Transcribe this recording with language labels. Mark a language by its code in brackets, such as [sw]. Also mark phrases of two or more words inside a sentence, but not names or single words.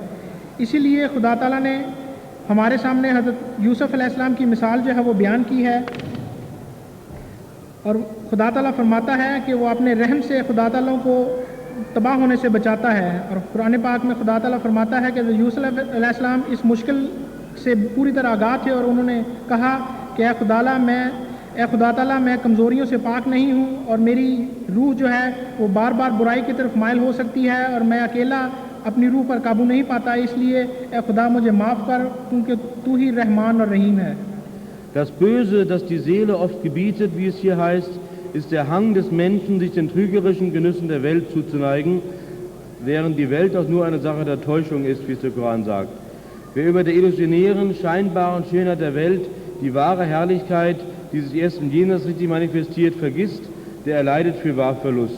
[ur] اسی لیے خدا تعالیٰ نے ہمارے سامنے حضرت یوسف [ar] علیہ السلام [ur] کی مثال جو ہے وہ بیان کی ہے، اور خدا تعالیٰ فرماتا ہے کہ وہ اپنے رحم سے خدا تعالیٰ کو تباہ ہونے سے بچاتا ہے، اور قرآن پاک میں خدا تعالیٰ فرماتا ہے کہ یوسف [ar] علیہ السلام [ur] اس مشکل سے پوری طرح آگاہ تھے، اور انہوں نے کہا کہ اے خدا تعالیٰ میں کمزوریوں سے پاک نہیں ہوں، اور میری روح جو ہے وہ بار بار برائی کی طرف مائل ہو سکتی ہے، اور میں اکیلا اپنی روح پر قابو نہیں پاتا، اس لیے اے خدا مجھے معاف کر، کیونکہ تو ہی رحمان اور رحیم ہے۔ [de] Das Böse, das die Seele oft gebietet, wie es hier heißt, ist der Hang des Menschen, sich den trügerischen Genüssen der Welt zuzuneigen, während die Welt auch nur eine Sache der Täuschung ist, wie es der Koran sagt. Wer über der illusionären, scheinbaren Schönheit der Welt die wahre Herrlichkeit, die sich erst im Jenseits richtig manifestiert, vergisst, der erleidet fürwahr Verlust.